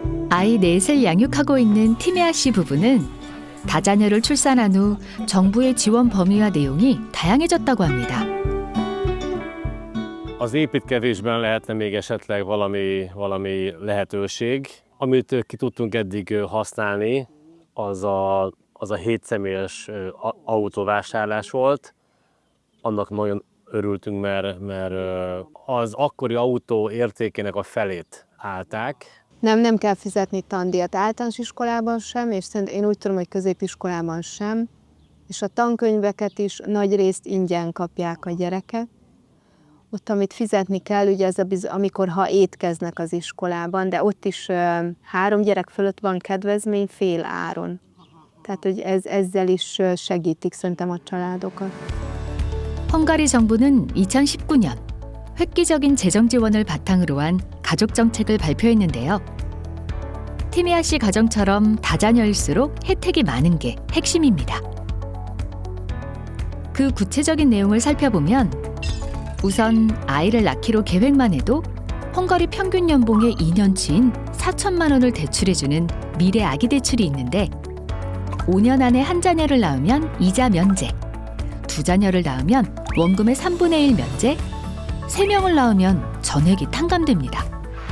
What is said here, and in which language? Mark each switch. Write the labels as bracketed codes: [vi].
[ko] 아이 넷을 양육하고 있는 티메아 씨 부부는 다자녀를 출산한 후 정부의 지원 범위와 내용이 다양해졌다고 합니다. [hu] Az építkezésben lehetne még esetleg valami lehetőség. Amit ki tudtunk eddig használni, az a 7 személyes autóvásárlás volt. Annak nagyon örültünk, mert az akkori autó értékének a felét állták. Nem kell fizetni tandíjat általános iskolában sem, és én úgy tudom, hogy középiskolában sem. És a tankönyveket is nagy részt ingyen kapják a gyerekek. Ott, amit fizetni kell, ugye ez ha étkeznek az iskolában, de ott is 3 gyerek fölött van kedvezmény fél áron. Tehát, hogy ezzel is segítik szerintem a családokat. [ko] 헝가리 정부는 2019년 획기적인 재정 지원을 바탕으로 한 가족 정책을 발표했는데요. 티메아 씨 가정처럼 다자녀일수록 혜택이 많은 게 핵심입니다. 그 구체적인 내용을 살펴보면 우선 아이를 낳기로 계획만 해도 헝가리 평균 연봉의 2년치인 4천만 원을 대출해주는 미래 아기 대출이 있는데 5년 안에 한 자녀를 낳으면 이자 면제, 2자녀를 낳으면 원금의 3분의 1 면제, 3명을 낳으면 전액이 탕감됩니다.